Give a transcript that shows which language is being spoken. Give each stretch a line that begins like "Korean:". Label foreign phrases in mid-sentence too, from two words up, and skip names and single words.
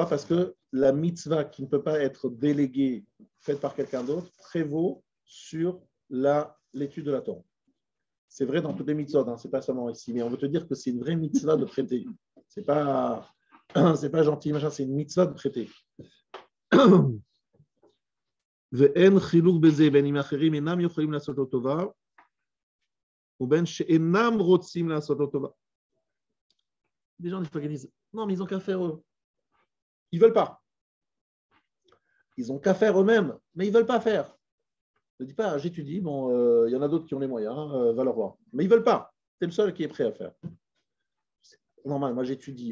French: Parce que la mitzvah qui ne peut pas être déléguée, faite par quelqu'un d'autre, prévaut sur l'étude de la Torah. C'est vrai dans toutes les mitzvot, hein, ce n'est pas seulement ici, mais on veut te dire que c'est une vraie mitzvah de prêter. Ce n'est pas gentil, machin, c'est une mitzvah de prêter.
Hebrew: ואין חילוק בזה בין אם אחרים אינם יכולים לעשות לו טובה ובין שאינם רוצים לעשות לו טובה.
French: Des gens, des fois, qui disent non, mais ils n'ont qu'à faire eux. Ils ne veulent pas. Ils n'ont qu'à faire eux-mêmes, mais ils ne veulent pas faire. Ne dis pas, j'étudie, bon, y en a d'autres qui ont les moyens, va leur voir. Mais ils ne veulent pas. C'est le seul qui est prêt à faire. C'est normal, moi j'étudie.